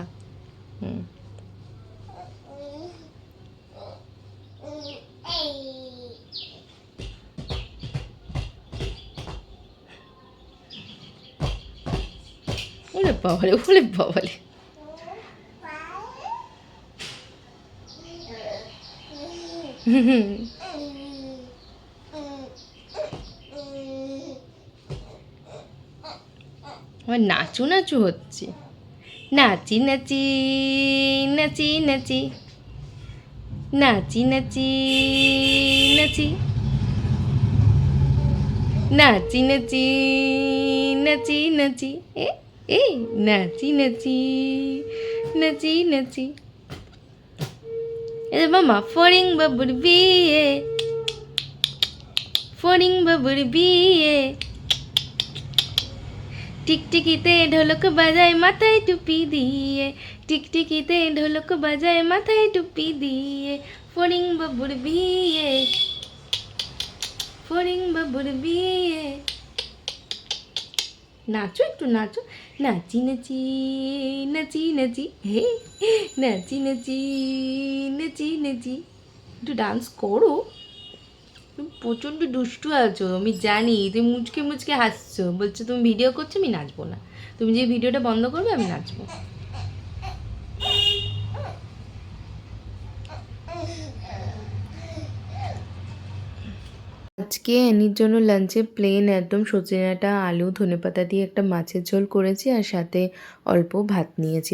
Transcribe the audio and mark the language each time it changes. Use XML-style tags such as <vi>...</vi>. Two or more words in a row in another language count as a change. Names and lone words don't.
<bn>হুম, ওরে বাবারে, ওরে বাবারে। আমার নাচু নাচু হচ্ছে, নাচি নাচি নাচি নাচি নাচি নাচি নাচি নাচি নাচি নাচি নাচি এ নাচি নাচি নাচি নাচি। এ মামা ফড়িং বাবুর বিয়ে, ফড়িং বাবুর বিয়ে, টিকটিকিতে ঢোলক বাজায় মাথায় টুপি দিয়ে, টিকটিকিতে ঢোলক বাজায় মাথায় টুপি দিয়ে, ফড়িং বাবুর বিয়ে, ফড়িং বাবুর বিয়ে। নাচো একটু নাচো, নাচি নাচি নাচি নাচি, হে নাচি নাচি নাচি নাচি। একটু ডান্স করো, তুমি প্রচণ্ড দুষ্টু আছো আমি জানি। তুমি মুচকে মুচকে হাসছো, বলছো তুমি ভিডিও করছো, আমি নাচবো না। তুমি যে ভিডিওটা বন্ধ করবে আমি নাচবো। আজকে অ্যানির জন্য লাঞ্চে প্লেন একদম সজনে আলু ধনেপাতা দিয়ে একটা মাছের ঝোল করেছি, আর সাথে অল্প ভাত নিয়েছি।</bn>